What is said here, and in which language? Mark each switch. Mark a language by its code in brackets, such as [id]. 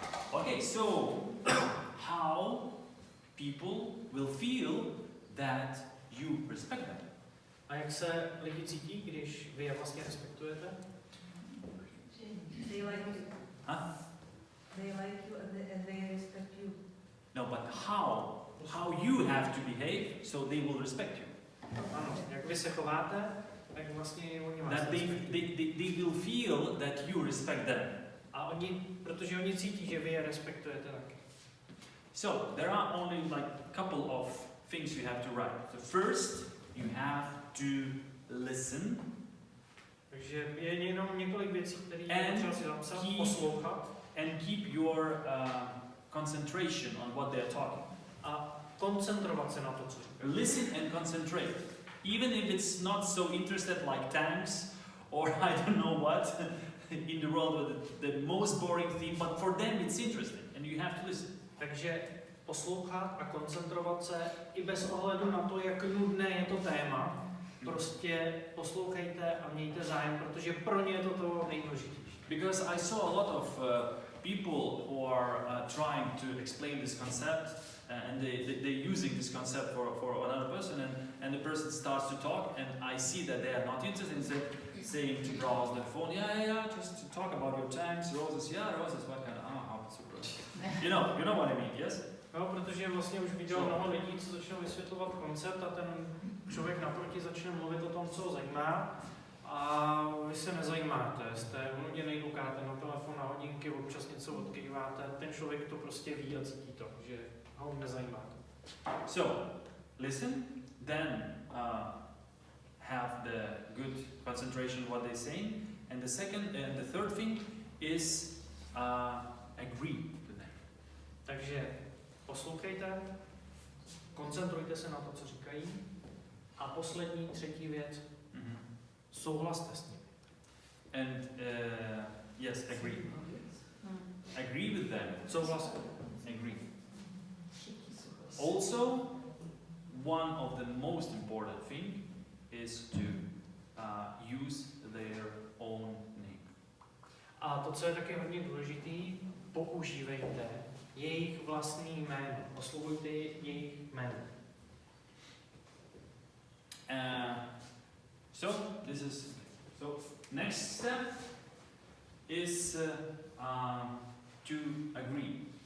[en] Okay, so how people will feel that you respect them? [cs] A jak se lidi cítí, když vy je vlastně respektujete? [en] They like you. Huh? They like you and they respect you. No, but how you have to behave so they will respect you. [cs] Ano, jak vy se chováte, tak vlastně oni vás [en] That they will feel that you respect them. [cs] A oni, protože oni cítí, že vy je respektujete taky. [en] So there are only like a couple of things you have to write. So first, you have to listen. [cs] Takže je jenom několik věcí, které je potřeba si zapsat, poslouchat. [en] And keep your concentration on what they are talking. [cs] A koncentrovat se na to, co říkají. [en] Listen and concentrate. Even if it's not so interested like tanks or I don't know what in the world with the most boring thing, but for them it's interesting and you have to listen. [cs] Takže poslouchat a koncentrovat se i bez ohledu na to, jak nudné je to téma. Prostě poslouchejte a mějte zájem, protože pro ně je to nejdůležitější. [en] Because I saw a lot of people who are trying to explain this concept and they're using this concept for another person and the person starts to talk and I see that they are not interested in saying to browse the phone, yeah, just to talk about your tanks, roses, yeah, roses, what kind of, how You know what I mean, yes? [cs] No, protože vlastně už viděl mnoho lidí, co začnou vysvětlovat koncept a ten člověk naproti začne mluvit o tom, co ho zajímá a vy se nezajímáte, jste unuděnej, koukáte na telefon, na hodinky, občas něco odkýváte, ten člověk to prostě ví a cítí to, že ho nezajímá. [en] So, listen, then have the good concentration what they're saying, and the third thing is agree to them. [cs] Takže poslouchejte, koncentrujte se na to, co říkají a poslední, třetí věc, souhlaste s ním. [en] And yes, agree. Agree with them. [cs] Souhlaste. [en] Agree. Also, one of the most important thing is to use their own name. [cs] A to, co je taky hodně důležitý, používejte jejich vlastní jméno. Oslovujte jejich jméno. [en] So next step is to agree.